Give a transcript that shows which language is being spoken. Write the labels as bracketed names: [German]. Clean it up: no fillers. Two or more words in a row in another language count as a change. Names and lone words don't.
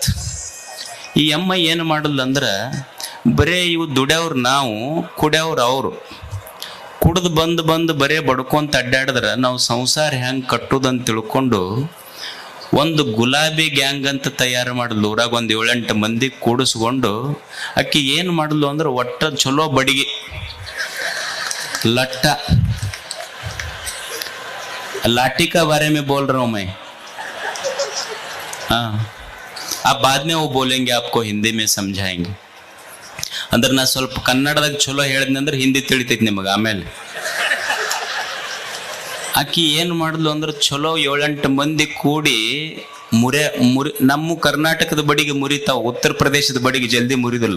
[Kannada] ಈ ಅಮ್ಮ ಏನು ಮಾಡಲ್ಲ ಅಂದ್ರೆ, ಬರೇ ಇವು ದುಡಿಯೋರು ನಾವು, ಕುಡಿಯೋರು ಅವರು. ಕುಡ್ದು ಬಂದು ಬರೇ ಬಡ್ಕೊಂತ ಅಡ್ಡಾಡಿದ್ರೆ ನಾವು ಸಂಸಾರ ಹೆಂಗೆ ಕಟ್ಟುದಂತ ತಿಳ್ಕೊಂಡು ಒಂದು ಗುಲಾಬಿ ಗ್ಯಾಂಗ್ ಅಂತ ತಯಾರು ಮಾಡಲು. ಊರಾಗ ಒಂದು 7-8 ಮಂದಿ ಕೂಡಿಸ್ಕೊಂಡು ಅಕ್ಕಿ ಏನು ಮಾಡಲು ಅಂದ್ರೆ, ಒಟ್ಟ ಚಲೋ ಬಡಿಗೆ [Hindi] लट्टा लाठी का बारे में बोल रहा हूं मैं. हाँ, आप बाद में वो बोलेंगे, आपको हिंदी में समझाएंगे. [Kannada] ಅಂದ್ರೆ ನಾ ಸ್ವಲ್ಪ ಕನ್ನಡದಾಗ ಚಲೋ ಹೇಳಿದ್ನಿ ಅಂದ್ರೆ ಹಿಂದಿ ತಿಳಿತೈತಿ ನಿಮಗೆ. ಆಮೇಲೆ ಆಕಿ ಏನು ಮಾಡಿದ್ಲು ಅಂದ್ರೆ, ಚಲೋ 7-8 ಮಂದಿ ಕೂಡಿ ಮುರಿ ನಮ್ಮ ಕರ್ನಾಟಕದ ಬಡಿಗೆ ಮುರಿತಾವ, ಉತ್ತರ ಪ್ರದೇಶದ ಬಡಿಗೆ ಜಲ್ದಿ ಮುರಿದಿಲ್ಲ.